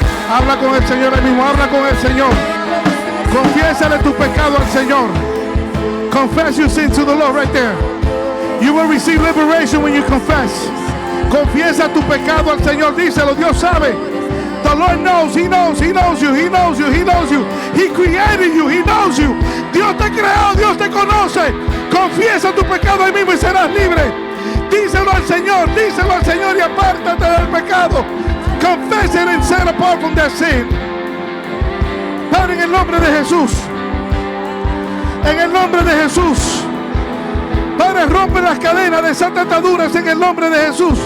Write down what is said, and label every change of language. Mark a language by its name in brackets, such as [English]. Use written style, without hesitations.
[Spanish] Habla con el Señor ahí mismo, habla con el Señor. Confiésale tu pecado al Señor. [English] Confess your sin to the Lord right there. You will receive liberation when you confess. [Spanish] Confiesa tu pecado al Señor, díselo, Dios sabe. [English] The Lord knows, He knows, He knows you, He knows you, He knows you. He created you, He knows you. [Spanish] Dios te creó, Dios te conoce. Confiesa tu pecado ahí mismo y serás libre. Díselo al Señor y apártate del pecado. [English] Confess it and set apart from that sin. [Spanish] Padre, en el nombre de Jesús. En el nombre de Jesús. Padre, rompe las cadenas, desata ataduras en el nombre de Jesús.